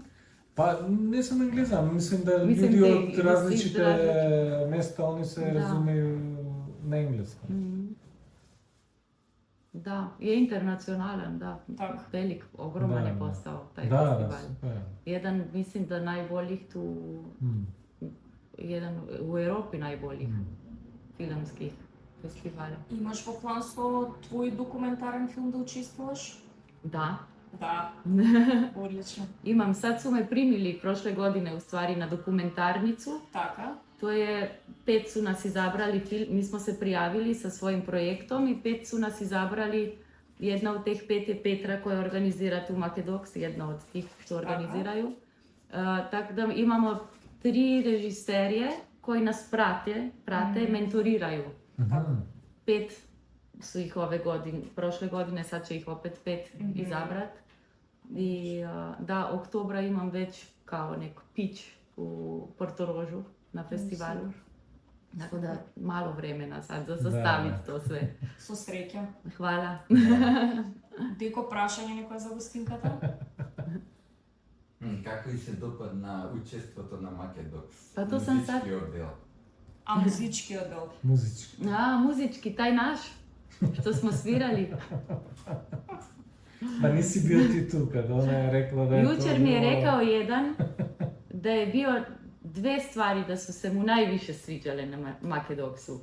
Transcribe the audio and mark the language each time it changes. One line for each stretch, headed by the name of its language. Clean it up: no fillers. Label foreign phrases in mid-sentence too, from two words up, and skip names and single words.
Croatian: Pa ne samo Engleza, mislim da ljudi od različite mesta, oni se razumeju na engleskom. Da, je internacionalan, da. Velik, ogroman je postao taj festival. Super. Jedan, mislim da najboljih tu, jedan u Europi najboljih filmskih festivala.
Macedonian: Имаш во план со твој документарен филм да учествуваш?
Croatian: Da.
Macedonian: Да. Одлично.
Croatian: Imam, sad su me primili prošle godine u stvari na dokumentarnicu.
Macedonian: Така.
Croatian: To je, 5 su nas izabrali, mi smo se prijavili sa svojim projektom i 5 su nas izabrali. Jedna od teh 5 je Petra koja organizira tu Makedoks, jedna od tih što organiziraju. Tako da imamo 3 režiserije koji nas prate, mentoriraju. 5 su ih ove godine, prošle godine, sad će ih opet 5 izabrat. I da, oktobra imam već kao nek pitch u Portorožu na festivalu. Tako da malo vremena sad za sastaviti to sve.
Macedonian: Со среќа.
Croatian: Hvala.
Macedonian: Деко прашање некоја за гостинката? Како и се допадна учеството на Македокс?
Croatian: Pa to sam sad...
Macedonian: Музички оддел. А музички одел?
Croatian: Muzički. Muzički, taj naš, što smo svirali. Pa nisi bio ti tu kad ona je rekla da je to... Jučer mi je rekao jedan da je bio 2 stvari da su se mu najviše sviđale na Makedoksu.